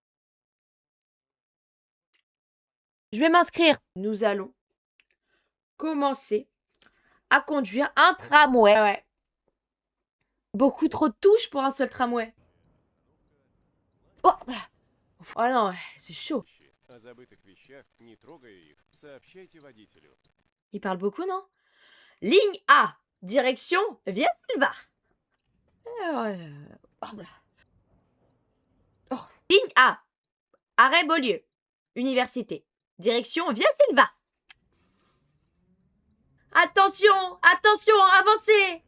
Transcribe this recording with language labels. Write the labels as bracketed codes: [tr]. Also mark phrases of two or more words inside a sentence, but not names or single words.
[fr] Je vais m'inscrire. Nous allons commencer à conduire un tramway. Ouais. Beaucoup trop de touches pour un seul tramway. Oh, oh non, c'est chaud. [ru] О забытых вещах, не трогая их, Сообщайте водителю. [fr] Il parle beaucoup, non? Ligne A, direction Via Silva. Oh, voilà. Oh. Ligne A, arrêt Beaulieu, université, direction Via Silva. Attention, attention, avancez.